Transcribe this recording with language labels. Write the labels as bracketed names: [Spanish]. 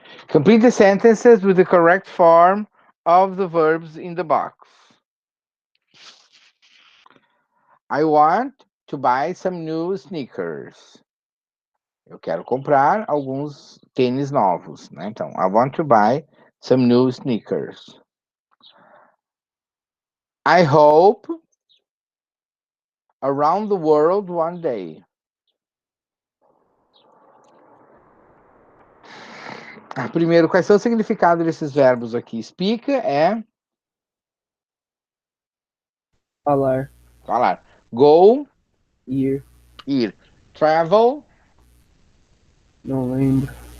[English] Complete the sentences with the correct form of the verbs in the box. I want to buy some new sneakers. [Portuguese] Eu quero comprar alguns tênis novos, né? [English] Então, I want to buy some new sneakers. I hope around the world one day. [Portuguese] Primeiro, quais são o significado desses verbos aqui? Speak é Falar. falar. Go, Ir. ir. Travel, Não lembro.